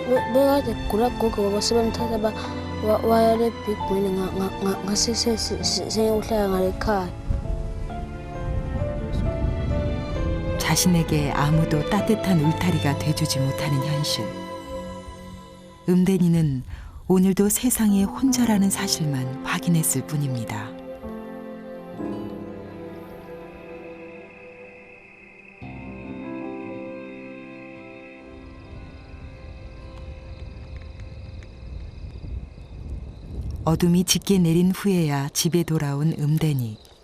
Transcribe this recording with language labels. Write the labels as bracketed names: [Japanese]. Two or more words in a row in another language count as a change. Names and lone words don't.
[Swati] bekade kugula gogo baba sebemthatha waya le big man ngasesengeuhlala ngale khaya. [Korean] 자신에게 아무도 따뜻한 울타리가 돼주지 못하는 현실. 음대니는 오늘도 세상에 혼자라는 사실만 확인했을 뿐입니다. 어둠이 짙게 내린 후에야 집에 돌아온 음대니.